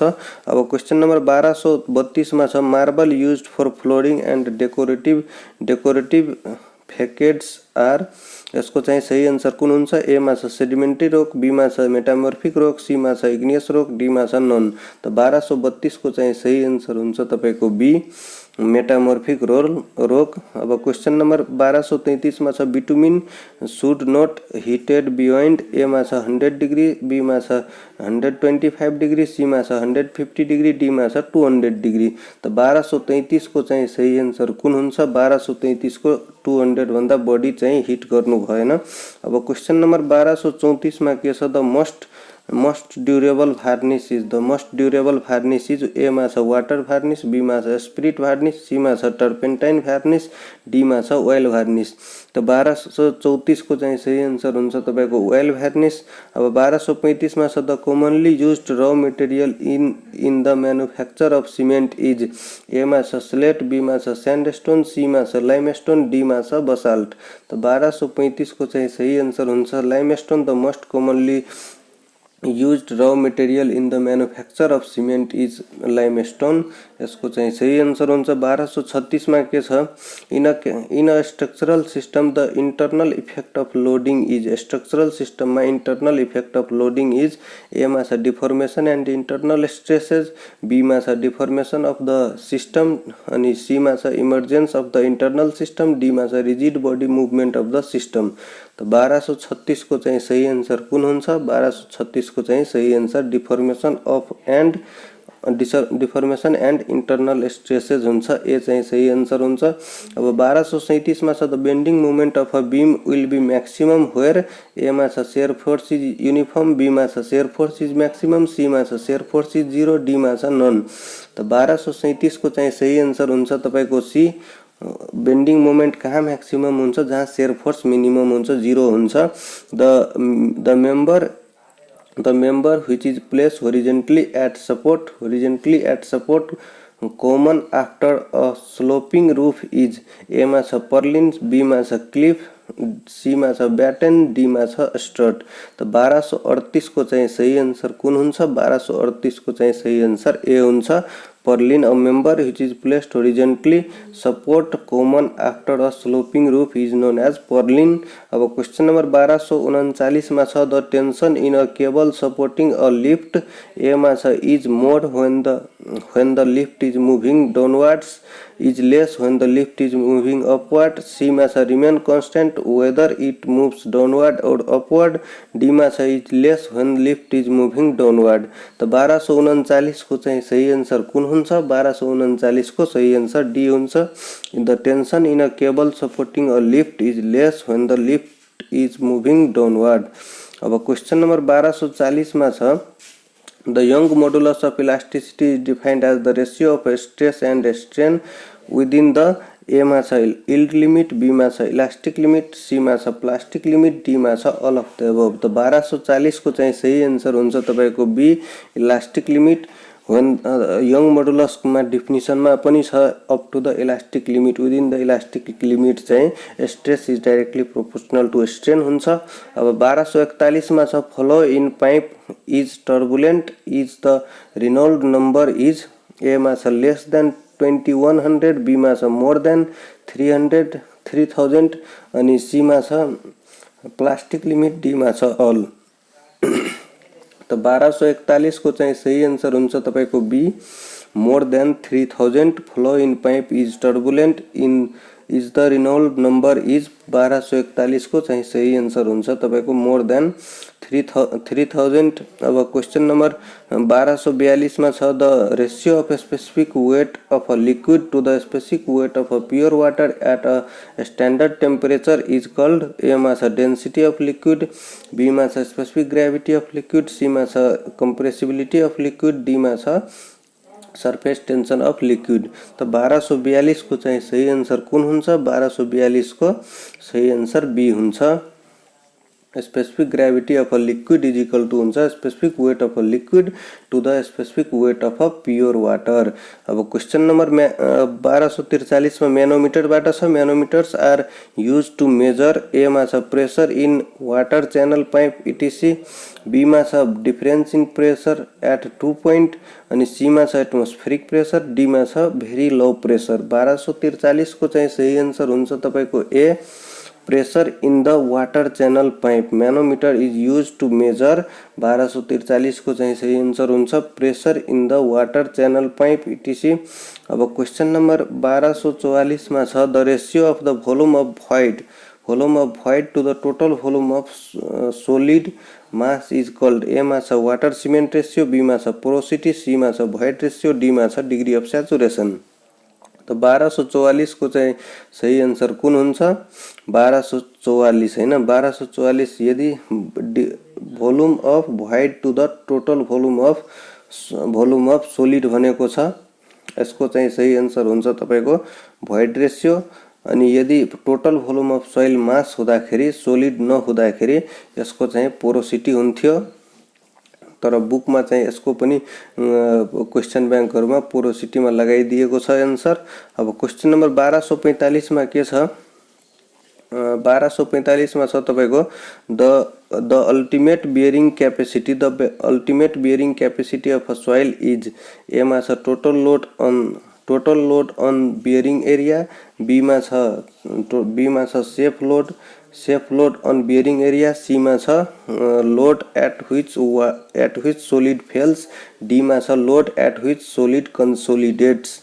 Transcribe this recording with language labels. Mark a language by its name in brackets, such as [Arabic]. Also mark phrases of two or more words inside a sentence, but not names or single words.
[English] अब question number 1232 [Nepali] मा छ [English] marble used for flooring and decorative facets are. [Nepali] यसको चाहिँ सही आन्सर कुन हुन्छ? ए मा छ [English] sedimentary rock, [Nepali] बी मा छ [English] metamorphic rock, [Nepali] सी मा छ [English] igneous rock, [Nepali] डी मा छ नन। त 1232 को चाहिँ सही आन्सर हुन्छ तपाईको बी [English] metamorphic rock. अब question number 1233 [Nepali] में छ [English] bitumen should not heated beyond. [Nepali] ए मा छ 100 डिग्री, बी मा छ 125 डिग्री, सी मा छ 150 डिग्री, डी मा छ 200 डिग्री। तो 1233 को चाहिँ सही आन्सर कुन हुन्छ? 1233 को 200 भन्दा बढी चाहिँ हिट गर्नु भएन। अब [English] question number [Nepali] 1234 में के छ? [English] द most durable varnish is। the most durable varnish is। [Nepali] ए मा छ [English] water varnish, [Nepali] बी मा छ [English] spirit varnish, [Nepali] सी मा छ [English] turpentine varnish, [Nepali] डी मा छ [English] oil varnish. [Nepali] तो 1234 को चाहिँ सही आन्सर हुन्छ तपाईको [English] oil varnish. अब 1235 [Nepali] मा छ [English] the commonly used raw material in the manufacture of cement is. [Nepali] ए मा छ स्लेट, बी मा छ सैंडस्टोन, सी मा छ लाइमस्टोन, डी मा छ बसाल्ट। तो 1235 को चाहिँ सही आन्सर हुन्छ लाइमस्टोन। [English] the most commonly used raw material in the manufacture of cement is limestone। [Nepali] यसको चाहिँ सही आन्सर हुन्छ। [English] 1236 [Nepali] मा के छ, [English] in a structural system the internal effect of loading is. structural system में internal effect of loading is A [Nepali] मा छ [English] deformation and internal stresses, B [Nepali] मा छ [English] deformation of the system [Nepali] अनि सी मा छ [English] emergence of the internal system, D [Nepali] मा छ [English] rigid body movement of the system. [Nepali] तो 1236 को चाहिँ सही आन्सर कुन हुन्छ? 1236 को चाहिँ सही आन्सर [English] deformation and internal stresses [Nepali] हुन्छ। ए चाहिँ सही आन्सर हुन्छ। [English] अब 1237 [Nepali] मा छ [English] the bending moment of a beam will be maximum where. ए [Nepali] मा छ [English] shear force is uniform, B [Nepali] मा छ [English] shear force is maximum, C [Nepali] मा छ [English] shear force is 0, D [Nepali] मा छ [English] नन। [Nepali] तो 1237 को चाहिँ सही आन्सर हुन्छ तपाईको सी। [English] bending moment [Nepali] कहाँ मैक्सिमम हुन्छ? जहाँ [English] shear force [Nepali] मिनिमम हुन्छ, 0 हुन्छ। [English] the member which is placed horizontally at support common after a sloping roof is। [Nepali] ए मा छ पर्लिन, बी मा छ क्लिफ, सी मा छ बैटन, डी मा छ स्टड। तो 1238 को चाहिँ सही आन्सर कुन हुन्छ? 1238 को चाहिँ सही आन्सर ए हुन्छ, पर्लिन। [English] a member which is placed horizontally support common after a sloping roof is known as पर्लिन। अब question number 1239 [Nepali] मा छ [English] the tension in a cable supporting a lift. ए [Nepali] मा छ [English] is more when the lift is moving downwards, is less when the lift is moving upward, सी [Nepali] मा छ [English] remain constant whether it moves downward or upward, डी [Nepali] मा छ [English] is less when lift is moving downward। [Nepali] तो 1239 को चाहिँ सही आन्सर कुन हुन्छ? [English] 1239 [Nepali] को सही आन्सर डी हुन्छ। [English] the tension in a cable supporting a lift is less when the lift is moving downward। अब question number 1240 [Nepali] मा छ [English] the Young modulus of elasticity is defined as the ratio of stress and strain within the. ए [Nepali] मा छ [English] yield limit, B [Nepali] मा छ [English] elastic limit, C [Nepali] मा छ [English] plastic limit, D [Nepali] मा छ [English] all of the above. [Nepali] तो 1240 को चाहिँ सही आन्सर हुन्छ तपाईको बी, [English] elastic limit. when Young modulus [Nepali] मा डेफिनेसन में पनि छ [English] up to the elastic limit, within the elastic limit, विदिन द इलास्टिक लिमिट चाहिँ stress is directly proportional to strain हुन्छ। अब 1241 [Nepali] मा छ [English] flow in pipe is turbulent, is the Reynold number is. ए [Nepali] मा छ [English] less than 2100, B [Nepali] मा छ [English] more than 300 3000 [Nepali] अनि सी मा छ [English] plastic limit, D [Nepali] मा छ [English] अल। तो 1241 [Nepali] को चाहिँ सही आन्सर हुन्छ तपाईको [English] बी, more than 3000 flow in pipe is turbulent in is the Reynold number is. [Nepali] 1241 को चाहिँ सही आन्सर हुन्छ तपाईको [English] more than 3000. अब question number 1242 [Nepali] में छ [English] the ratio of specific weight of a liquid to the specific weight of a pure water at a standard temperature is called. ए [Nepali] में छ [English] density of liquid, B [Nepali] में छ [English] specific gravity of liquid, C [Nepali] में छ [English] compressibility of liquid, D [Nepali] में छ [English] surface tension of liquid. [Nepali] तो 1242 को चाहिँ सही आन्सर कुन हुन्छ? 1242 को सही आन्सर बी हुन्छ। [English] specific gravity of a liquid is equal to हुन्छ specific weight of a liquid to the specific weight of a pure water। [Nepali] अब [English] question number [Nepali] 1243 में मैनोमीटरबाट छ। [English] manometers are use to measure. A [Nepali] मा छ [English] pressure in water channel pipe etc, B [Nepali] मा छ [English] difference in pressure at 2 point [Nepali] अनि सी मा छ [English] atmospheric pressure, D [Nepali] मा छ [English] very low pressure. [Nepali] 1243 को चाहिँ सही आन्सर हुन्छ तपाईको ए, [English] pressure in the water channel pipe. manometer is use to measure. 1243 [Nepali] को चाहिँ सही आन्सर हुन्छ [English] pressure in the water channel pipe etc. अब question number 1244 [Nepali] में छ [English] the ratio of the volume of void to the total volume of solid mass is called. ए [Nepali] मा छ [English] water cement ratio, B [Nepali] मा छ [English] porosity, C [Nepali] मा छ [English] void ratio, D [Nepali] मा छ [English] degree of saturation. [Nepali] तो 1244 को चाहिँ सही आन्सर कुन हुन्छ? 1244 हैन, 1244 यदि [English] volume of void to the total volume of solid [Nepali] भनेको छ, यसको चाहिँ सही आन्सर हुन्छ तपाईको [English] void ratio. [Nepali] अनि यदि [English] total volume of soil mass [Nepali] हुँदाखेरि सोलिड नहुँदाखेरि यसको चाहिँ पोरोसिटी हुन्थ्यो। तर बुक में चाहिँ यसको पनि क्वेश्चन बैंकहरुमा पोरोसिटी में लगाइदिएको छ आन्सर। [English] अब question number 1245 [Nepali] में के छ [English] 1245 [Nepali] मा छ तपाईको [English] the ultimate bearing capacity ultimate bearing capacity of a soil is A [Nepali] मा छ [English] total load on bearing area, B [Nepali] मा छ [English] safe load on bearing area, C [Nepali] मा छ [English] load at which solid fails, D [Nepali] मा छ [English] load at which solid consolidates.